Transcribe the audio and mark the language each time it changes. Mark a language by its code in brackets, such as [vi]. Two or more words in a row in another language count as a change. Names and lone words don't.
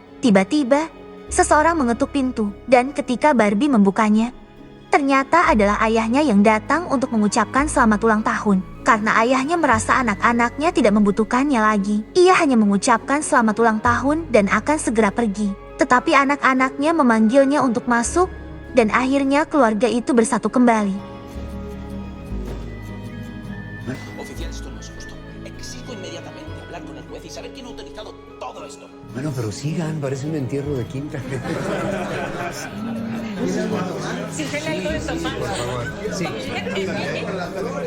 [id] Tiba-tiba, seseorang mengetuk pintu, dan ketika Barbie membukanya, ternyata adalah ayahnya yang datang untuk mengucapkan selamat ulang tahun. Karena ayahnya merasa anak-anaknya tidak membutuhkannya lagi, ia hanya mengucapkan selamat ulang tahun dan akan segera pergi. Tetapi anak-anaknya memanggilnya untuk masuk, dan akhirnya keluarga itu bersatu kembali. [es] Oficial, esto no es justo. Exijo inmediatamente hablar con el juez y saber quién ha autorizado todo esto. Bueno, pero sigan, parece un entierro de quinta. Si se le ha ido de tomar.